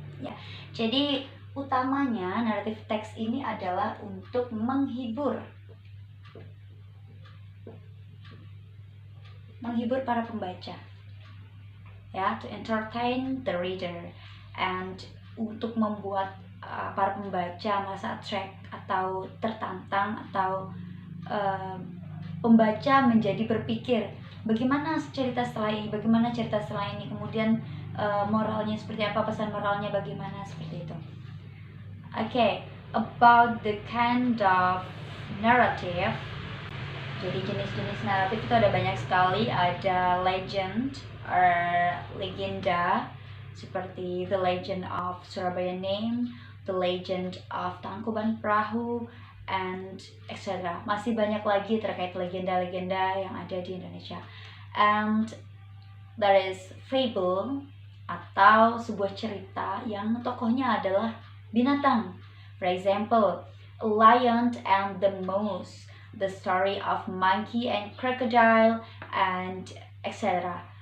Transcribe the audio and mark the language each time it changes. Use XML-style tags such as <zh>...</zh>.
<id>Ya, jadi utamanya narrative text ini adalah untuk menghibur para pembaca, ya,</id> <en>to entertain the reader, and</en> <id>untuk membuat para pembaca merasa attract atau tertantang, atau pembaca menjadi berpikir bagaimana cerita setelah ini, kemudian moralnya seperti apa, pesan moralnya bagaimana, seperti itu.</id> <en>Okay, about the kind of narrative.</en> <id>Jadi jenis-jenis naratif itu ada banyak sekali. Ada legend or legenda, seperti The Legend of Surabaya Name, The Legend of Tangkuban Perahu,</id> <en>and etc.</en> <id>Masih banyak lagi terkait legenda-legenda yang ada di Indonesia.</id> <en>And there is fable,</en> <id>atau sebuah cerita yang tokohnya adalah binatang.</id> <en>For example, A Lion and the Mouse, The Story of Monkey and Crocodile, and etc.</en>